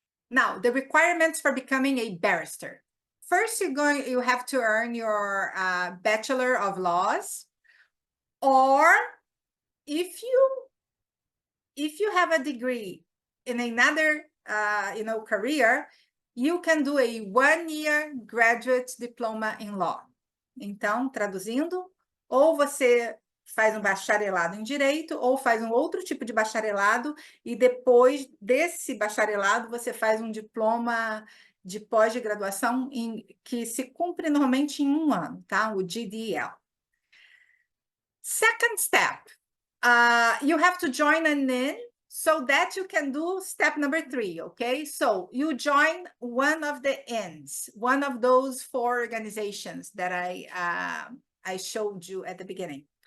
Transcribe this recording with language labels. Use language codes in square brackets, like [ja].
[en] Now, the requirements for becoming a barrister. First, you have to earn your Bachelor of Laws, or if you have a degree in another career, you can do a 1-year graduate diploma in law. [pt] Então, traduzindo, ou você faz um bacharelado em direito, ou faz um outro tipo de bacharelado, e depois desse bacharelado você faz um diploma de pós-graduação que se cumpre normalmente em 1 ano, tá? O GDL. [en] Second step, you have to join an IN so that you can do step number 3, okay? So you join one of the INs, one of those 4 organizations that I showed you at the beginning.